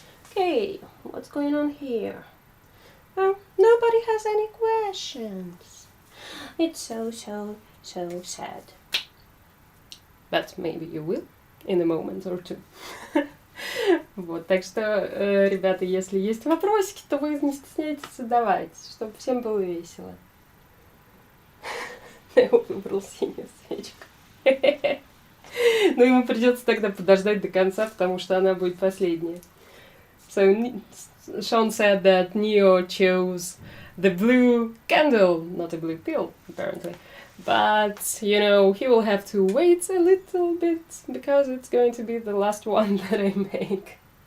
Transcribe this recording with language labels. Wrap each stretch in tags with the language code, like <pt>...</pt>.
<en>Okay, what's going on here? Well, nobody has any questions. It's so sad. But maybe you will in a moment or two.</en> <ru>Вот, так что, ребята, если есть вопросики, то вы не стесняйтесь задавать, чтобы всем было весело. Я выбрал синюю свечку. Но ему придется тогда подождать до конца, потому что она будет последняя.</ru> <en>So Sean said that Neo chose the blue candle, not a blue pill, apparently. But, you know, he will have to wait a little bit, because it's going to be the last one that I make.</en>